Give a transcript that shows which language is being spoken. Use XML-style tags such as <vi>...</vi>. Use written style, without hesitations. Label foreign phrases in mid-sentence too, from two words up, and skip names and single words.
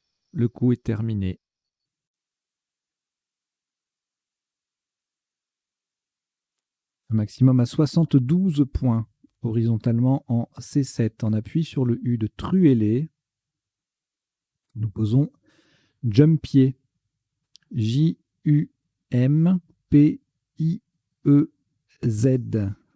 <fr>Le coup est terminé. Un maximum à 72 points, horizontalement en C7. On appuie sur le U de truellé. Nous posons jumpier. J-U-M-P-I-E-Z.</fr>